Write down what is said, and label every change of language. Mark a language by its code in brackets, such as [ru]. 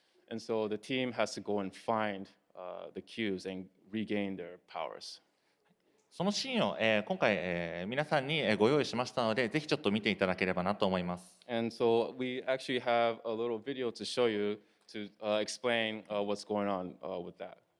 [en] And so the team has to go and find the cubes and regain their powers. [ja] そのシーンを、今回、皆さんにご用意しましたので、ぜひちょっと見ていただければなと思います。 [en] And so we actually have a little video to show you to explain what's going on with that.